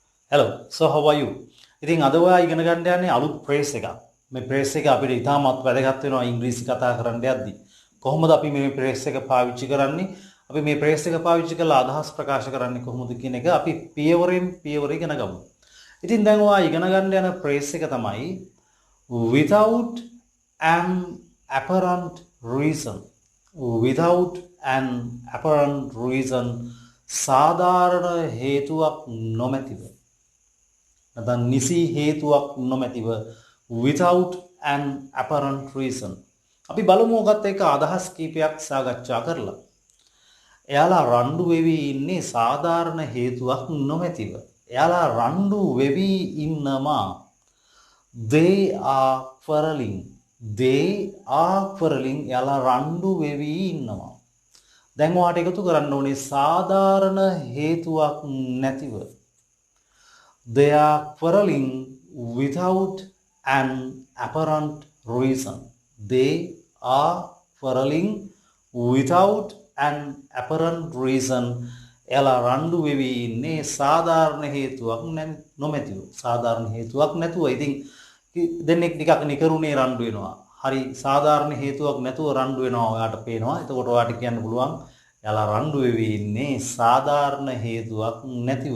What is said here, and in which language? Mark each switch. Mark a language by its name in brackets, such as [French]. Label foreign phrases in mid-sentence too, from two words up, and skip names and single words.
[English] Hello, so how are you? [Sinhala] ඉතින් අද ඔයා ඉගෙන ගන්න යන්නේ අලුත් ෆ්‍රේස් එකක්. මේ ෆ්‍රේස් එක අපිට ඉතාමත් වැදගත් වෙනවා ඉංග්‍රීසි කතා කරන්න යද්දී. කොහොමද අපි මේ ෆ්‍රේස් එක පාවිච්චි කරන්නේ? අපි මේ ෆ්‍රේස් එක පාවිච්චි කරලා අදහස් ප්‍රකාශ කරන්නේ කොහොමද කියන එක අපි පියවරෙන් පියවර ඉගෙන ගමු. ඉතින් දැන් ඔයා ඉගෙන ගන්න යන ෆ්‍රේස් එක තමයි [English] without an apparent reason. Without an apparent reason [Sinhala] සාධාරණ හේතුවක් නොමැතිව නැත්නම් නිසි හේතුවක් නොමැතිව [English] without an apparent reason [Sinhala] අපි බලමු ඔකත් එක්ක අදහස් කීපයක් සාකච්ඡා කරලා. එයාලා රණ්ඩු වෙවි ඉන්නේ සාධාරණ හේතුවක් නොමැතිව. එයාලා රණ්ඩු වෙවි ඉන්නවා. [English] They are quarreling. They are quarreling. [Sinhala] එයාලා රණ්ඩු වෙවි ඉන්නවා. දැන් ඔයාට එකතු කරන්න ඕනේ සාධාරණ හේතුවක් නැතිව. [English] They are quarreling without an apparent reason. They are quarreling without an apparent reason. [Sinhala] එයාලා රණ්ඩු වෙවි ඉන්නේ සාධාරණ හේතුවක් නොමැතිව. සාධාරණ හේතුවක් නැතුව. ඉතින් දෙන්නෙක් ටිකක් නිකරුණේ රණ්ඩු වෙනවා. හරි සාධාරණ හේතුවක් නැතුව රණ්ඩු වෙනවා ඔයාට පේනවා. එතකොට ඔයාට කියන්න පුළුවන් එයාලා රණ්ඩු වෙවි ඉන්නේ සාධාරණ හේතුවක් නැතිව.